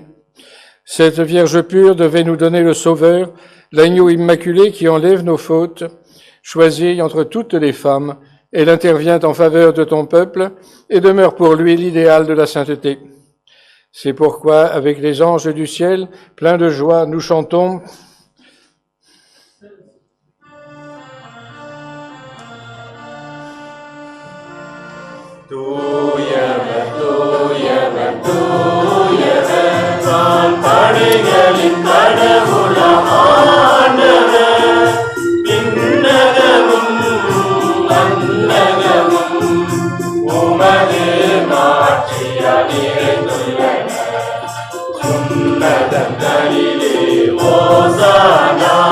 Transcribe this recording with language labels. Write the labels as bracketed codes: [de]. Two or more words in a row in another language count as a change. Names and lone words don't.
[fr] Cette Vierge pure devait nous donner le Sauveur, l'agneau immaculé qui enlève nos fautes. Choisie entre toutes les femmes, elle intervient en faveur de ton peuple et demeure pour lui l'idéal de la sainteté. C'est pourquoi, avec les anges du ciel, pleins de joie, nous chantons « [ta] தூயவர் தூயவர் தூயவர் தான் படைகளின் கடவுளாம் ஆண்டவர் விண்ணகமும் மண்ணகமும் உமது மாட்சியால் நிறைந்துள்ளன உன்னதங்களிலே ஓசானா